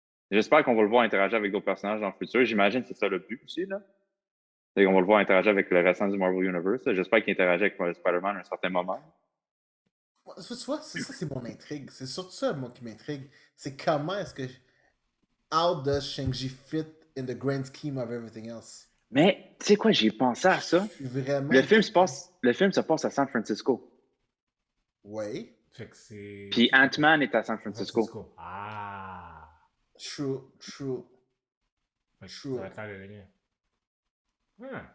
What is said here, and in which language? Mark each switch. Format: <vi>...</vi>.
<fr>J'espère qu'on va le voir interagir avec d'autres personnages dans le futur. J'imagine que c'est ça le but aussi, là. C'est qu'on va le voir interagir avec le restant du Marvel Universe. J'espère qu'il interagit avec Spider-Man à un certain moment. Tu vois, ça, c'est mon intrigue. C'est surtout ça, moi, qui m'intrigue. C'est comment est-ce que.</fr> <en>How does Shang-Chi fit in the grand scheme of everything else?</en> <fr>Mais, tu sais quoi, j'ai pensé à ça. Je suis vraiment. Le film se passe à San Francisco. Oui. Fait que c'est. Puis Ant-Man est à San Francisco. Ah.</fr> <en>True.</en> <fr>Fait que</fr> <en>True.</en> <fr>ça va faire le lien. Ah.</fr>